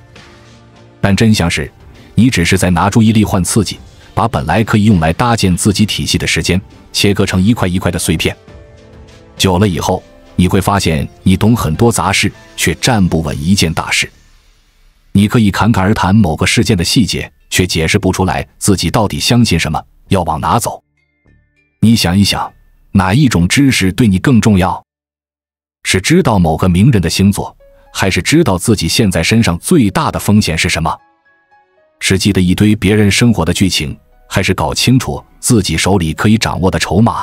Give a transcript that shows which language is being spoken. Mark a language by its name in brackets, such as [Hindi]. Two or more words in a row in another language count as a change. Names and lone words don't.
[Chinese] 但真相是，你只是在拿注意力換刺激，把本來可以用來搭建自己體系的時間切割成一塊一塊的碎片。久了以後，你会發現你懂很多雜事，卻站不穩一件大事。你可以侃侃而談某個事件的細節，卻解釋不出來自己到底相信什麼，要往哪走。你想一想，哪一種知識對你更重要？是知道某個名人的星座，還是知道自己現在身上最大的風險是什麼？是記得一堆別人生活的劇情，還是搞清楚自己手裡可以掌握的籌碼？